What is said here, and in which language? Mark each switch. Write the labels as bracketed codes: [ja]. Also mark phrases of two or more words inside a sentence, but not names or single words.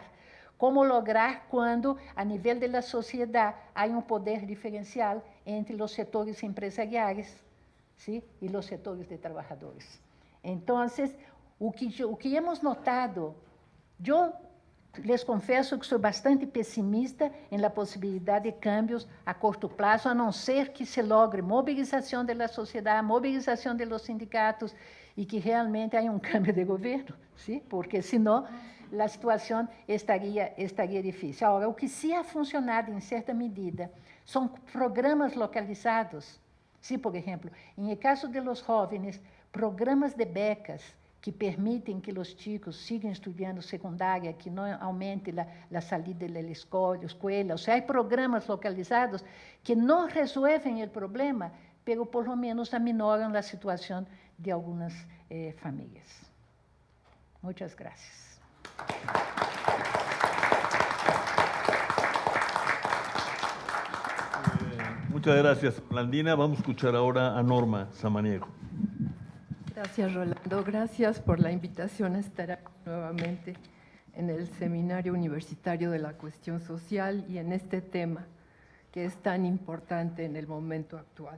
[es] ¿Cómo lograr cuando a nivel de la sociedad hay un poder diferencial entre los sectores empresariales, ¿sí? Y los sectores de trabajadores? Entonces, [pt] o que [es] hemos notado, yo les [pt] confesso que sou bastante pessimista em la possibilidade de cambios a curto prazo, a não ser que se logre mobilização da sociedade, mobilização dos sindicatos e que realmente haya um cambio de governo, ¿sí? Porque senão a situação estaria difícil. Agora, o que sim [es] ha funcionado [pt] em certa medida são programas localizados. Sí, por exemplo, em caso [es] de los jóvenes, [pt] programas de becas que permitem que os chicos sigam estudando secundária, que não aumente a saída da escola, ou seja, há programas localizados que não resolvem o problema, [es] pero por lo menos [pt] aminoram a situação de algumas famílias. Muitas graças. [es] Muchas gracias, Rolandina. Vamos a escuchar ahora a Norma Samaniego. Gracias, Rolando. Gracias por la invitación a estar aquí nuevamente en el Seminario Universitario de la Cuestión Social y en este tema que es tan importante en el momento actual.